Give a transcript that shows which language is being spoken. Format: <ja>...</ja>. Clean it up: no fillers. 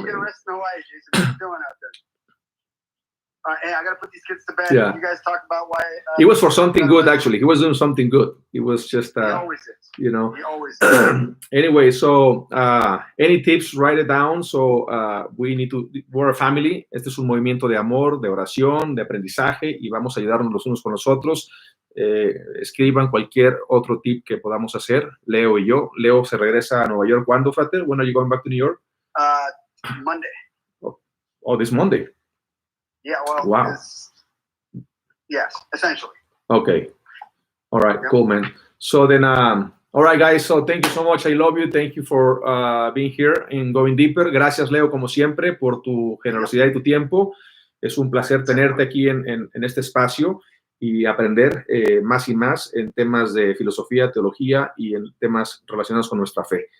<en>You get arrested in Hawaii, Jason. What are you doing out there? Hey, I gotta put these kids to bed. Yeah. You guys talk about why. It was for something good, actually. He was doing something good. It was just, he always is. you know. He always is. Anyway, so any tips, write it down. So we're a family.</en> <es>Este es un movimiento de amor, de oración, de aprendizaje, y vamos a ayudarnos los unos con los otros. Escriban cualquier otro tip que podamos hacer, Leo y yo. Leo se regresa a Nueva York. ¿Cuándo, Frater?</es> <en>When are you going back to New York? Monday. Oh, this Monday. Yeah, well, wow. Yes, essentially. Okay. All right, yeah. Cool, man. So then, all right, guys, so thank you so much. I love you. Thank you for being here and Going Deeper.</en> <es>Gracias, Leo, como siempre, por tu generosidad y tu tiempo. Es un placer tenerte aquí en este espacio y aprender más y más en temas de filosofía, teología y en temas relacionados con nuestra fe.</es>